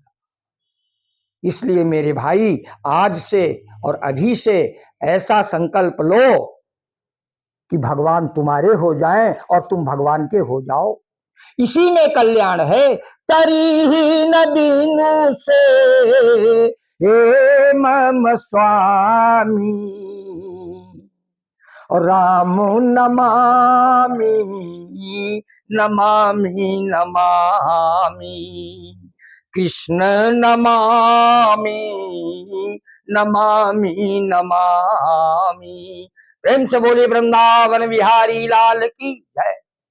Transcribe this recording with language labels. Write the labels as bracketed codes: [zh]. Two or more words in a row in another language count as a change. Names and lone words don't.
[hi] इसलिए मेरे भाई, आज से और अभी से ऐसा संकल्प लो कि भगवान तुम्हारे हो जाएं और तुम भगवान के हो जाओ। इसी में कल्याण है। तरी न बीनु से [sa] हे मम स्वामी, [hi] और [sa] राम नमामि नमामि नमामि, कृष्ण नमामि नमामि नमामि। [hi] प्रेम से बोले वृंदावन बिहारी लाल की जय।